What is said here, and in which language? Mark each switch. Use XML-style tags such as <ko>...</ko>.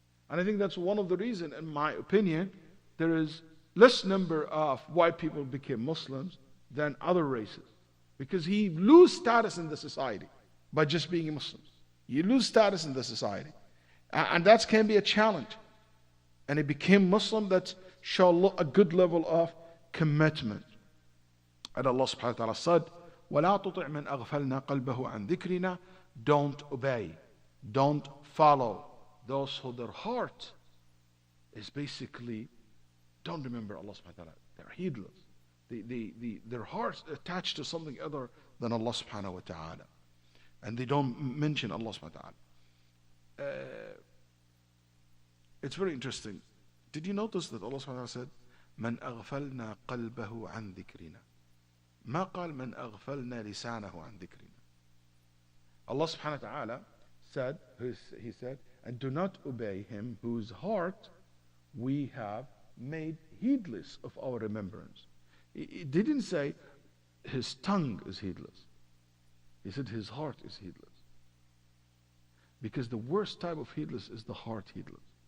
<en>And I think that's one of the reasons, in my opinion, there is less number of white people became Muslims than other races. Because he lose status in the society by just being a Muslim. You lose status in the society. And that can be a challenge. And he became Muslim, that show a good level of commitment. And Allah subhanahu wa ta'ala said,</en> <ar>وَلَا تُطِعْ مَنْ أَغْفَلْنَا قَلْبَهُ عَنْ ذِكْرِنَا.</ar> <en>Don't obey, don't follow those who their heart is basically, don't remember Allah subhanahu wa ta'ala. They're heedless. Their hearts attached to something other than Allah subhanahu wa ta'ala. And they don't mention Allah subhanahu wa ta'ala. It's very interesting. Did you notice that Allah subhanahu wa ta'ala said,</en> <ar>مَنْ أَغْفَلْنَا قَلْبَهُ عَنْ ذِكْرِنَا. ما قال من أغفلنا لسانه عن ذكرنا.</ar> <en>Allah subhanahu wa ta'ala said, He said, and do not obey him whose heart we have made heedless of our remembrance. He didn't say his tongue is heedless. He said his heart is heedless. Because the worst type of heedless is the heart heedless.</en>